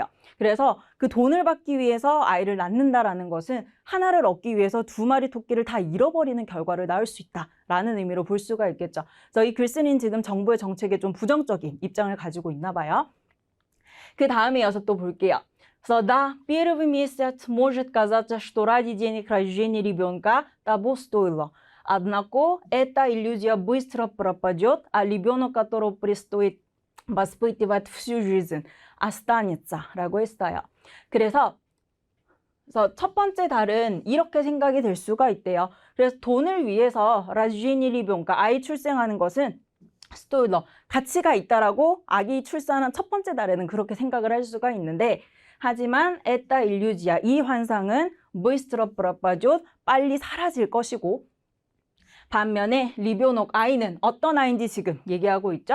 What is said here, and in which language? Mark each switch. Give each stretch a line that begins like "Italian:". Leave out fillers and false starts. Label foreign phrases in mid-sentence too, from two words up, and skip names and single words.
Korean: 그래서 그 돈을 받기 위해서 아이를 낳는다라는 것은 하나를 얻기 위해서 2마리 토끼를 다 잃어버리는 결과를 낳을 수 있다라는 의미로 볼 수가 있겠죠. 그래서 이 글쓴이는 지금 정부의 정책에 좀 부정적인 입장을 가지고 있나 봐요. 그 다음에 이어서 또 볼게요.
Russian: 그래서 да, первый месяц может казаться, что ради денег рождения ребенка того стоило. Однако эта иллюзия быстро пропадет, а ребенок, которого предстоит воспитывать всю жизнь, останется.
Korean: 라고 했어요. 그래서 첫 번째 달은 이렇게 생각이 될 수가 있대요. 그래서 돈을 위해서
Russian: рождение ребёнка,
Korean: 그러니까 아이 출생하는 것은 스토일러, 가치가 있다라고 아기 출산한 첫 번째 달에는 그렇게 생각을 할 수가 있는데, 하지만
Russian: эта иллюзия,
Korean: 이 환상은
Russian: быстро пропадёт,
Korean: 빨리 사라질 것이고, 반면에 리뷰녹, 아이는 어떤 아이인지 지금 얘기하고 있죠.